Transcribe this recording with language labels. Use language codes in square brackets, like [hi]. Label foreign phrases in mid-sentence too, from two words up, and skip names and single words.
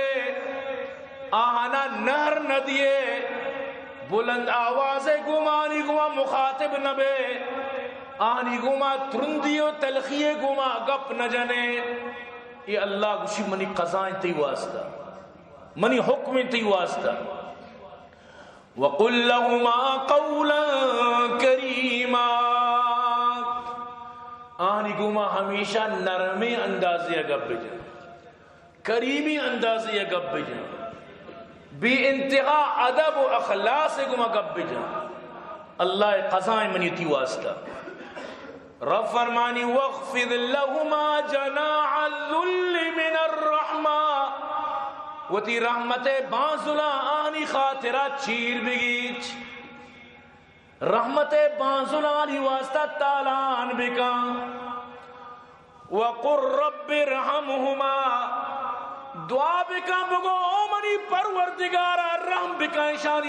[bal] آہانا نہر ندیے بلند آواز گمانی گما مخاطب نبے آنی گما ترندی و تلخی گما گپ نہ جنے یہ اللہ گوشی منی قضائیں تی واسطہ منی حکم تی واسطہ [ar] وَقُلْ لَهُمَا قَوْلًا كَرِيمًا [bal] آنی گما ہمیشہ نرمی اندازی گپ بجن کریمی اندازی گپ بجن بی انتہا ادب و اخلاص گما گپ بجن اللہ قضائیں منی تی واسطہ رب فرمانی [ar] وَاخْفِضْ لَهُمَا جَنَاحَ الذُّلِّ مِنَ الرَّحْمَةِ [bal] وہ تی رحمت بانزلہ آنی خاطرہ چیر بگیچ رحمت بانزلہ آنی واسطہ تالان بکا [ar] وَقُرْ رَبِّ رَحَمُهُمَا [bal] دعا بکا بگو او منی پروردگارا رحم بکا شانی